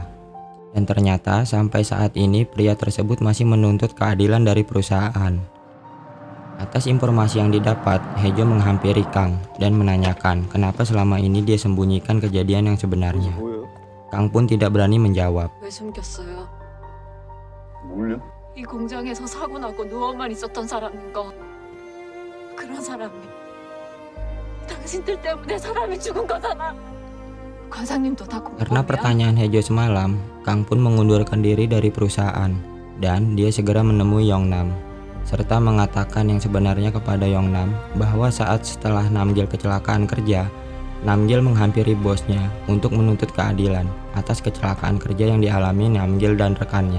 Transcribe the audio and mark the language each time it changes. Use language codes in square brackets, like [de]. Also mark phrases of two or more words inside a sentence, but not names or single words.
[id] Dan ternyata sampai saat ini pria tersebut masih menuntut keadilan dari perusahaan. Atas informasi yang didapat, Hejo menghampiri Kang dan menanyakan kenapa selama ini dia sembunyikan kejadian yang sebenarnya. Kang pun tidak berani menjawab. [ko] 왜 숨겼어요? 뭘요? 이 공장에서 사고 나고 누워만 있었던 사람인 거. 그런 사람이 당신들 때문에 사람이 죽은 거잖아. 과장님도 다 [id] Karena [ko] 공범이야? [id] pertanyaan Hejo semalam, Kang pun mengundurkan diri dari perusahaan dan dia segera menemui Yongnam serta mengatakan yang sebenarnya kepada Yongnam bahwa saat setelah Namgil kecelakaan kerja, Namgil menghampiri bosnya untuk menuntut keadilan atas kecelakaan kerja yang dialami Namgil dan rekannya.